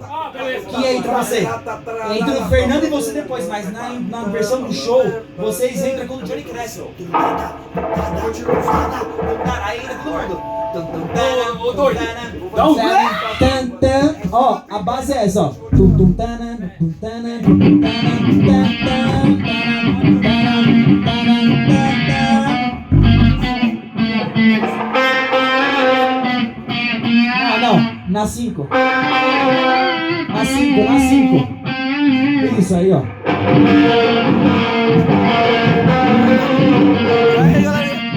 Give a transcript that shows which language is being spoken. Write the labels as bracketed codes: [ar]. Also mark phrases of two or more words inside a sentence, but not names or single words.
[pt] Ah, beleza. Que entra você. Entra o Fernando e você depois, mas na versão do show, vocês entram quando o Johnny cresce. Aí entra todo mundo. Ô, doido. Dá um... Ó, a base é essa, ó. Tum, tum, tanan, tum, tanan, tum, tanan, tum, tanan, não, na 5. Na 5. Isso aí, ó. Aí, galera.